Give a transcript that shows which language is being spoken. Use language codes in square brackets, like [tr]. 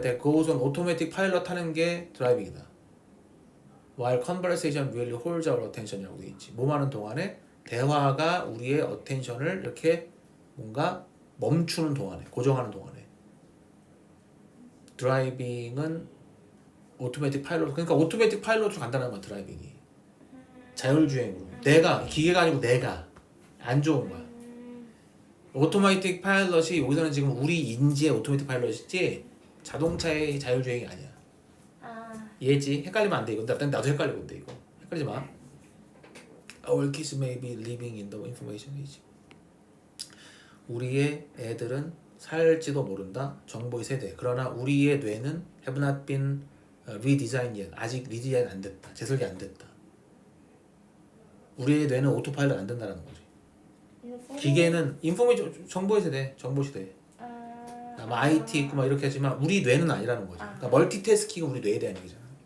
[en] That goes on automatic pilot [ko] 하는 게 드라이빙이다. [en] While conversation really holds our attention [ko] 이라고 돼 있지. 몸하는 동안에 대화가 우리의 attention을 이렇게 뭔가 멈추는 동안에, 고정하는 동안에. 드라이빙은 오토매틱 파일럿. 그러니까 오토매틱 파일럿으로 간다는 건 드라이빙이. 자율주행으로. 내가, 기계가 아니고 내가. 안 좋은 거야. 오토매틱 파일럿이 여기서는 지금 우리 인지의 오토매틱 파일럿이지 자동차의 자율주행이 아니야. 이해했지? 헷갈리면 안 돼. 이거 나도 헷갈리는데 이거. 헷갈리지 마. [en] Our kids may be living in the information age. [ko] 우리의 애들은 살지도 모른다. 정보의 세대. 그러나 우리의 뇌는 [en] have not been redesigned yet. [ko] 아직 리디자인 안 됐다. 재설계 안 됐다. 우리의 뇌는 오토파일럿 안 된다는 거지. 기계는 인포메이션 정보의 세대, 정보 시대. 아마 IT 있고 막 이렇게 하지만 우리 뇌는 아니라는 거지. 그러니까 멀티태스킹은 우리 뇌에 대한 얘기잖아.